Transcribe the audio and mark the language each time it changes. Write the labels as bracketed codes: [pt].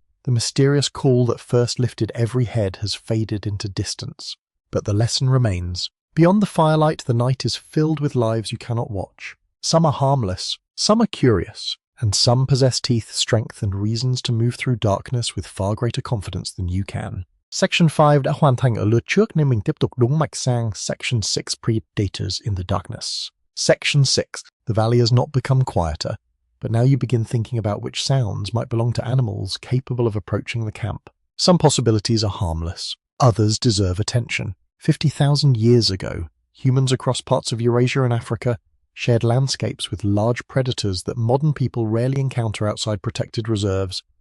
[en] The mysterious call that first lifted every head has faded into distance. But the lesson remains. Beyond the firelight, the night is filled with lives you cannot watch. Some are harmless, some are curious, and some possess teeth, strength, and reasons to move through darkness with far greater confidence than you can. [vi] Section 5 đã hoàn thành ở lượt trước nên mình tiếp tục đúng mạch sang Section 6 [en] Predators in the Darkness. Section 6. The valley has not become quieter, but now you begin thinking about which sounds might belong to animals capable of approaching the camp. Some possibilities are harmless. Others deserve attention. 50,000 years ago, humans across parts of Eurasia and Africa shared landscapes with large predators that modern people rarely encounter outside protected reserves.